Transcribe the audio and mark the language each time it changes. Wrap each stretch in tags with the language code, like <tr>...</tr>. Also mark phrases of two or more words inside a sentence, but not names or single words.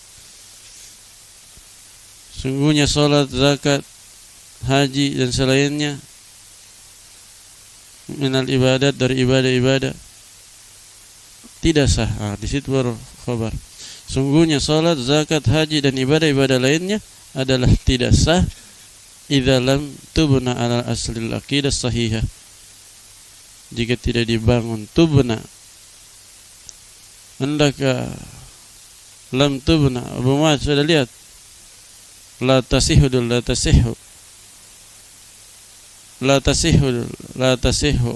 <ms>Sungguhnya salat, zakat, haji dan selainnya</ms> <ar>minal ibadat,</ar> <ms>dari ibadah-ibadah tidak sah. Di situ baru khabar. Sungguhnya salat, zakat, haji dan ibadah-ibadah lainnya adalah tidak sah</ms> <ar>idza lam tubna ala aslil aqidah sahihah,</ar> <ms>jika tidak dibangun tubna, hendaklah</ms> <ar>lam tubna.</ar> <ms>Abu Muhammad sudah lihat?</ms> <ar>La tasihu dul, la tasihu. La tasihu dul, la tasihu.</ar>